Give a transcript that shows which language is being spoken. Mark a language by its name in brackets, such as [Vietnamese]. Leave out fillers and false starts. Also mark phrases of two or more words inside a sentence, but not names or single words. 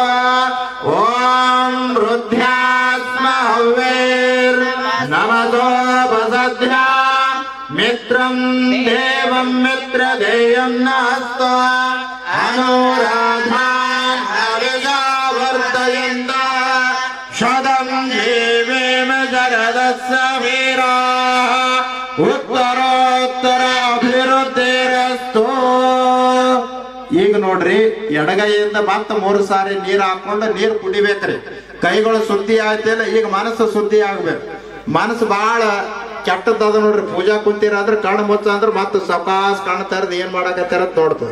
[Sanskrit] ओम रुद्ध्यास्म नमसोपसध्या मित्रं देवं मित्रदेयं नस्तो अनुराधान् हविषावर्तयन्त शतं जीवेम शरदस्य वीराः उत्तरोत्तर अभिवृद्धिरस्तु. [Kannada] ಈಗ ನೋಡ್ರಿ ಎಡಗೈಯಿಂದ ಮತ್ತೆ 3 ಸಾರಿ ನೀರು ಹಾಕೊಂಡು ನೀರು ಕುಡಿಬೇಕ್ರಿ. ಕೈಗಳು ಶುದ್ಧಿ ಆಯ್ತಿಲ್ಲ, ಈಗ ಮನಸ್ಸು ಶುದ್ಧಿ ಆಗ್ಬೇಕು. ಮನಸ್ಸು ಬಹಳ ಕೆಟ್ಟದ್ದದ ನೋಡ್ರಿ. ಪೂಜಾ ಕುಂತೀರ ಅಂದ್ರೆ ಕಣ್ಣು ಮುಚ್ಚ ಅಂದ್ರೆ ಮತ್ತೆ ಸವಕಾಸ್ ಕಾಣ್ತಾ ಇರೋದು ಏನ್ ಮಾಡಕತ್ತಾರ ಅಂತ ನೋಡ್ತದೆ.